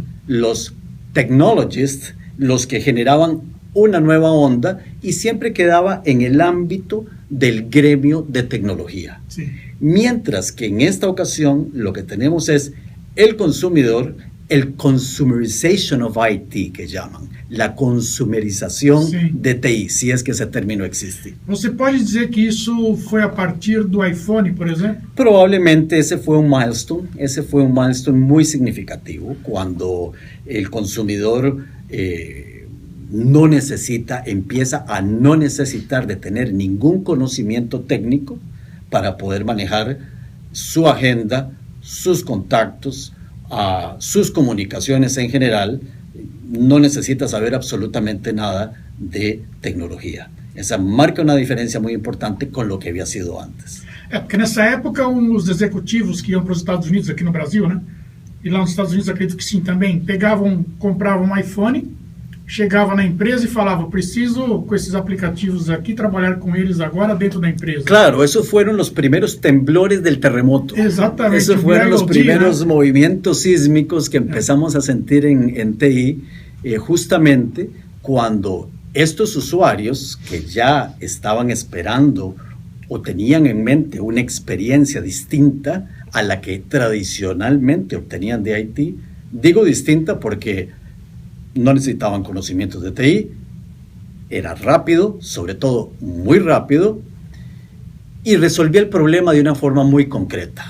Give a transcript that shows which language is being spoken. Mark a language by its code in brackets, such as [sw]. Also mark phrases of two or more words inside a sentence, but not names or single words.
[es] Los technologists, los que generaban una nueva onda, y siempre quedaba en el ámbito del gremio de tecnología. Sí. Mientras que en esta ocasión lo que tenemos es el consumidor, el [en] consumerization of IT, [es] que llaman, la [pt] consumerização de TI, se é que esse término existe. Você pode dizer que isso foi a partir do iPhone, por exemplo? [es] Probablemente ese fue un milestone muy significativo, cuando el consumidor empieza a no necesitar de tener ningún conocimiento técnico para poder manejar su agenda, sus contactos, sus comunicaciones en general. No necesita saber absolutamente nada de tecnologia. [pt] Essa marca uma diferença muito importante com o que havia sido antes. Porque nessa época os executivos que iam para os Estados Unidos, aqui no Brasil, né? E lá nos Estados Unidos, acredito que sim também, compravam um iPhone chegava na empresa e falava, preciso, com esses aplicativos aqui, trabalhar com eles agora dentro da empresa. [es] Claro, esos fueron los primeros temblores del terremoto. Exactamente. Esos fueron los primeros movimientos sísmicos que empezamos a sentir en TI, justamente cuando estos usuarios que ya estaban esperando o tenían en mente una experiencia distinta a la que tradicionalmente obtenían de IT, digo distinta porque no necesitaban conocimientos de TI, era rápido, sobre todo muy rápido, y resolvía el problema de una forma muy concreta.